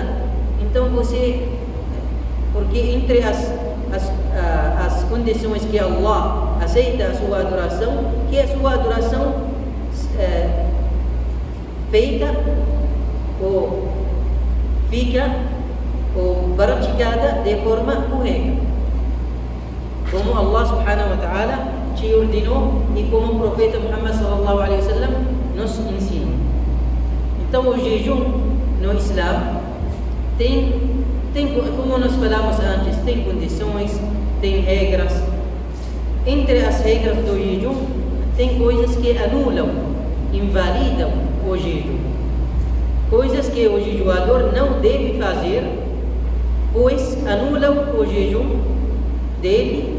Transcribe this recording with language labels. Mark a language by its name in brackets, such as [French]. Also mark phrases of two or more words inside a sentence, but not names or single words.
[Portuguese] Então porque entre as condições que Allah aceita a sua adoração, que a sua adoração feita ou fica ou praticada de forma correta, como Allah [Arabic] سبحانه وتعالى [Portuguese] te ordenou e como o profeta Muhammad [Arabic] صلى الله عليه وسلم [Portuguese] nos ensinou. Então o jejum no Islã tem, como nós falamos antes, tem condições, tem regras. Entre as regras do jejum tem coisas que anulam, invalidam o jejum, coisas que o jejuador não deve fazer, pois anulam o jejum dele.